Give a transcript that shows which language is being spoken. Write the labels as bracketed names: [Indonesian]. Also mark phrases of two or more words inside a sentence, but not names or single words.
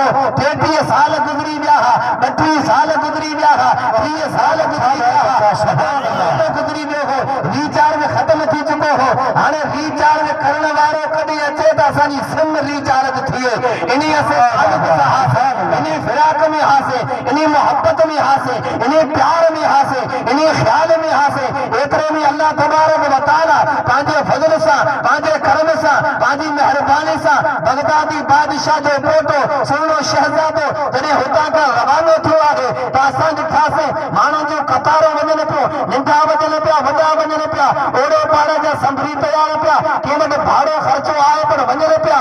[Sindhi] 33 साल गुज़री विया हुआ, 32 साल गुज़री विया हुआ, 30 साल गुज़री विया हुआ, गुज़री वियो हो, रिचार्ज ख़त्म थी चुको हो। हाणे रिचार्ज करण वारो कॾहिं अचे त असांजी सिम रिचार्ज थिए। इन्ही इन्ही फिराक में हासे, इन्ही मोहब्बत में हासे, इन्ही प्यार में हासे, इन्ही ख्याल में हासे। एतिरे में अल्लाह तबारक व तआला पंहिंजे फज़ल सां, पंहिंजे करम सां, पंहिंजी महिरबानी सां बगदादी बादशाह जो पोटो सुहिणो शहज़ादो जॾहिं हुतां खां रवानो थियो आहे त असां ॾिठासीं माण्हुनि जूं कतारूं वञनि पियूं, नंढा वञनि पिया, वॾा वञनि पिया, ओड़ो पाड़े जा संभरी तयार पिया, कंहिं वटि भाड़ो ख़र्चो आहे पर वञनि पिया।